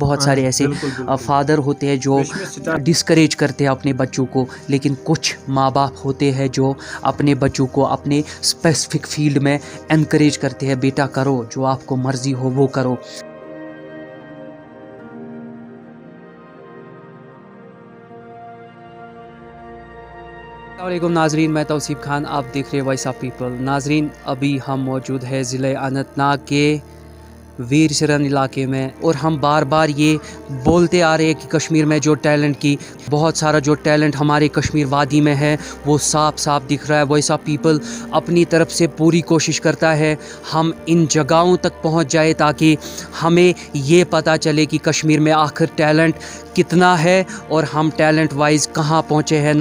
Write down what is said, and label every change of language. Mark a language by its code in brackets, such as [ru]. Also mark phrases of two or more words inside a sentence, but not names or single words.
[ur] بہت سارے ایسے فادر ہوتے ہیں جو ڈسکریج کرتے ہیں اپنے بچوں کو, لیکن کچھ ماں باپ ہوتے ہیں جو اپنے بچوں کو اپنے [en] specific field [ur] میں انکریج کرتے ہیں, بیٹا کرو جو آپ کو مرضی ہو وہ کرو. السلام علیکم ناظرین, میں توصیف خان, آپ دیکھ رہے وائس آف پیپل. ناظرین ابھی ہم موجود ہیں ضلع اننت ناگ کے ویر سرن علاقے میں, اور ہم بار بار یہ بولتے آ رہے ہیں کہ کشمیر میں جو ٹیلنٹ کی بہت سارا جو ٹیلنٹ ہمارے کشمیر وادی میں ہے وہ صاف صاف دکھ رہا ہے. وائس آف پیپل اپنی طرف سے پوری کوشش کرتا ہے ہم ان جگہوں تک پہنچ جائے تاکہ ہمیں یہ پتہ چلے کہ کشمیر میں آخر ٹیلنٹ کتنا ہے اور ہم [en] talent wise [ur] کہاں پہنچے ہیں.